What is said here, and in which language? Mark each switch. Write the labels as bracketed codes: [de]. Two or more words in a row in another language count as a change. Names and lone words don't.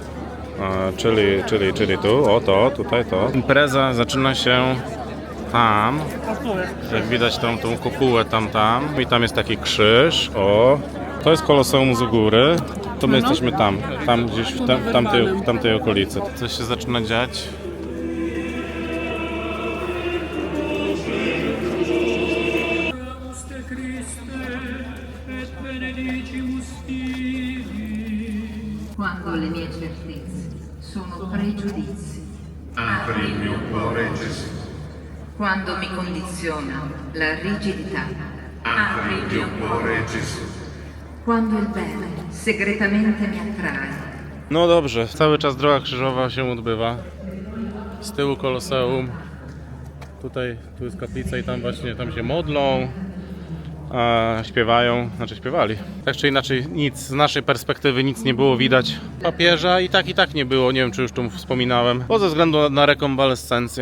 [pl] Czyli tu, o tutaj to. Impreza zaczyna się tam, jak widać tą kopułę tam i tam jest taki krzyż, o. To jest Koloseum z góry, to my jesteśmy tam gdzieś w tamtej okolicy. Coś się zaczyna dziać. [it] Quando le mie certezze sono pregiudizi. Apri il mio cuore, Gesù. Quando mi condiziona la rigidità, apri il mio cuore, Gesù. Quando il bene segretamente mi attrae, [pl] No dobrze, cały czas droga krzyżowa się odbywa. Z tyłu Koloseum. Tutaj, tu jest kaplica i tam właśnie tam się modlą, śpiewają, znaczy śpiewali. Tak czy inaczej nic, z naszej perspektywy nic nie było widać. Papieża i tak nie było, nie wiem czy już tu wspominałem, bo ze względu na rekonwalescencję.